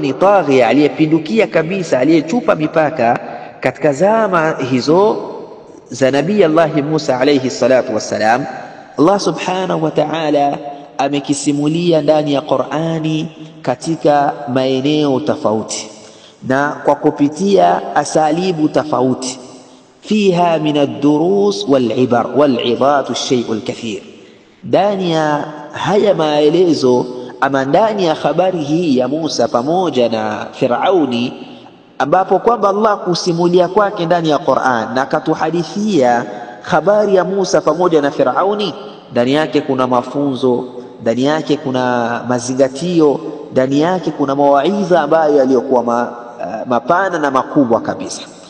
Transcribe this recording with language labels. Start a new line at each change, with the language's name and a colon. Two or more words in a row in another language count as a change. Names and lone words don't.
Swahili: ni taghia, aliyepindukia kabisa, aliyechupa mipaka katika zama hizo za Nabii Allah Musa
Arabic: عليه الصلاة والسلام, الله سبحانه وتعالى
Swahili: amekisimulia ndani ya Qur'ani katika maeneo tofauti na kwa kupitia asalibu tofauti,
Arabic: فيها من الدروس والعبر والعظات الشيء الكثير.
Swahili: Ndani ya haya maelezo ama ndani ya habari hii ya Musa pamoja na Firauni, ambapo kwamba Allah kusimulia kwake ndani ya Qur'an na akatuhadithia habari ya Musa pamoja na Firauni, ndani yake kuna mafunzo, ndani yake kuna mazingatio, ndani yake kuna mawaidha ambayo yaliyokuwa mapana na makubwa kabisa.